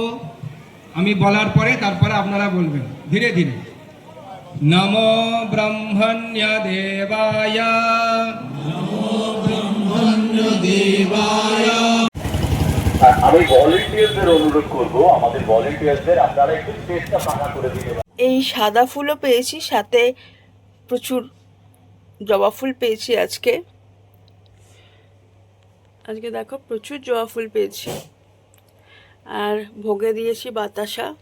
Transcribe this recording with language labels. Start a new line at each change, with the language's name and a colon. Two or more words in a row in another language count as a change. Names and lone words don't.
Bangla: আমি বলার পরে তারপরে আপনারা বলবেন ধীরে ধীরে।
Sanskrit: নমো ব্রহ্মণ্য দেবায়, নমো ব্রহ্মণ্য দেবায়।
Bangla: আমি ভলেন্টিয়ারদের অনুরোধ করব, আমাদের ভলেন্টিয়ারদের আপনারা একটু স্টেজটা ফাঁকা করে দিতে পারেন। এই সাদা ফুলও পেয়েছি, সাথে প্রচুর জবা ফুল পেয়েছি আজকে। আজকে দেখো প্রচুর জবা ফুল পেয়েছি, আর ভোগে দিয়েছি বাতাসা।